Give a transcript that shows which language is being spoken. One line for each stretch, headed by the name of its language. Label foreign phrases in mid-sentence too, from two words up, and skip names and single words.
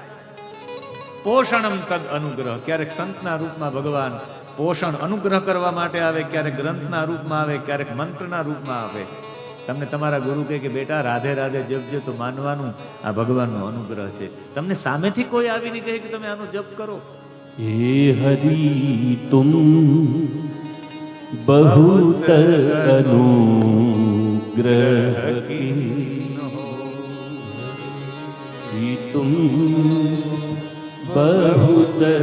Sanskrit: पोषणम तद अनुग्रह.
Gujarati: ક્યારેક સંતના રૂપમાં ભગવાન પોષણ અનુગ્રહ કરવા માટે આવે, ક્યારેક ગ્રંથના રૂપમાં આવે, ક્યારેક મંત્રના રૂપમાં આવે. તમને તમારા ગુરુ કહે કે બેટા રાધે રાધે જપજે તો માનવાનું આ ભગવાનનો અનુગ્રહ છે. તમને સામેથી કોઈ આવીને કહે કે તમે આનો જપ કરો.
Hindi: हे हरि तुम बहुत अनुग्रह कीनो, तुम बहुत